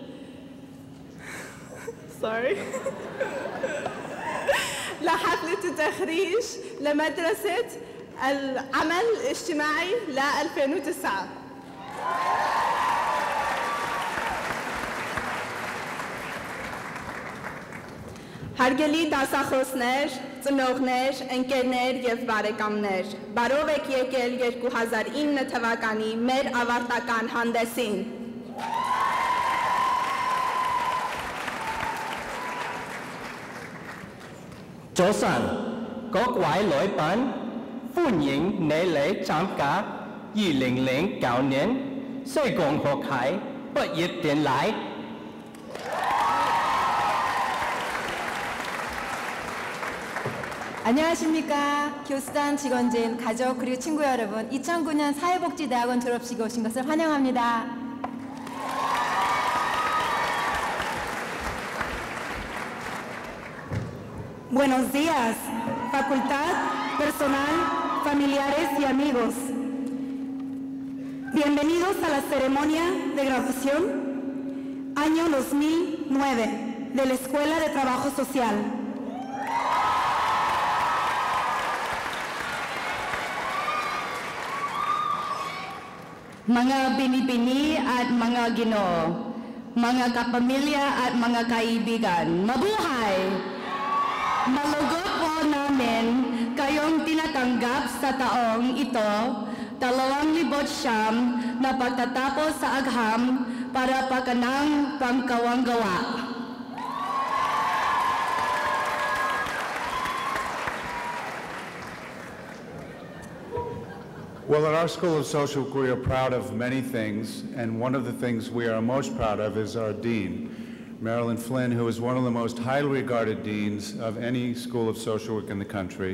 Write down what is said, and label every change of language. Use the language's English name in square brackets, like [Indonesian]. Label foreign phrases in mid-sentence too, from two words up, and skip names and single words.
[English] Sorry. [Arabic] لحفلة التخريج لمدرسة العمل الاجتماعي ل 2009. [Armenian] Հարգելի դասախոսներ, ծնողներ, ընկերներ և բարեկամներ, բարով եք եկել 2009 թվականի մեր ավարտական հանդեսին։ [Cantonese] 早晨，各位來賓，歡迎你嚟參加2009年社工學系畢業典禮。 [Korean] 안녕하십니까. 교수단, 직원진, 가족 그리고 친구 여러분, 2009년 사회복지대학원 졸업식에 오신 것을 환영합니다. [Spanish] Buenos días, facultad, personal, familiares y amigos. Bienvenidos a la ceremonia de graduación año 2009 de la Escuela de Trabajo Social. [Filipino] Mga binibini at mga ginoo, mga kapamilya at mga kaibigan, mabuhay! Malugod po namin kayong tinatanggap sa taong ito, 2009 na pagtatapos sa agham para pagkanang pangkawanggawa. [English] Well, at our School of Social Work, we are proud of many things, and one of the things we are most proud of is our Dean, Marilyn Flynn, who is one of the most highly regarded deans of any School of Social Work in the country.